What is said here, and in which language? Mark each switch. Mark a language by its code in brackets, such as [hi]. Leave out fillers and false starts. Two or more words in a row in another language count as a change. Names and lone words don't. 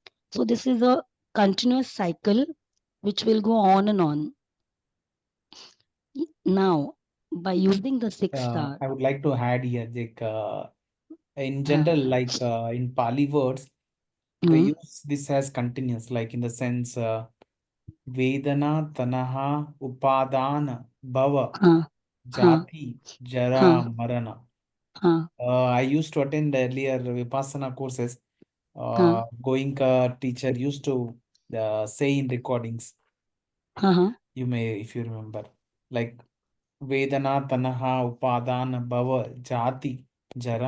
[en] So this is a continuous cycle which will go on and on. Now, by using the six star, I would like to add here, Jake, in uh, general, like in Pali words, they mm, use this as continuous, like in the sense [pi] Vedana, Tanaha, Upadana, Bhava, uh, uh, Jati, Jara, uh, Marana. uh, [en] I used to attend earlier Vipassana courses. uh, Goenka teacher used to say in recordings, uh, you may, if you remember, like [pi] Vedana, Tanaha, Upadana, Bhava, Jati, Jara,